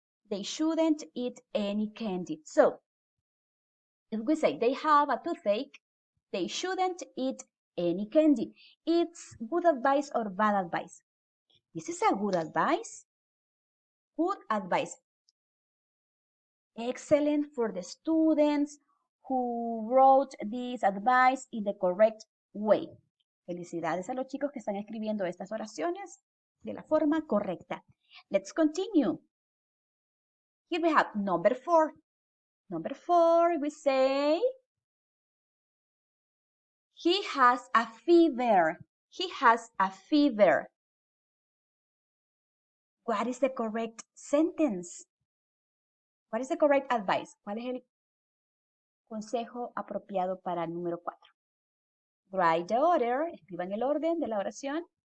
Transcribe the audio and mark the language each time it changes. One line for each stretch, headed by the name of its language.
English: They shouldn't eat any candy. So if we say they have a toothache, they shouldn't eat any candy. It's good advice or bad advice? This is a good advice. Good advice. Excellent for the students who wrote this advice in the correct way.
Spanish: Felicidades a los chicos que están escribiendo estas oraciones de la forma correcta.
English: Let's continue. Here we have number 4. Number 4, we say, he has a fever. He has a fever. What is the correct sentence? What is the correct advice?
Spanish: ¿Cuál es el consejo apropiado para el número 4?
English: Write the order.
Spanish: Escriban el orden de la oración.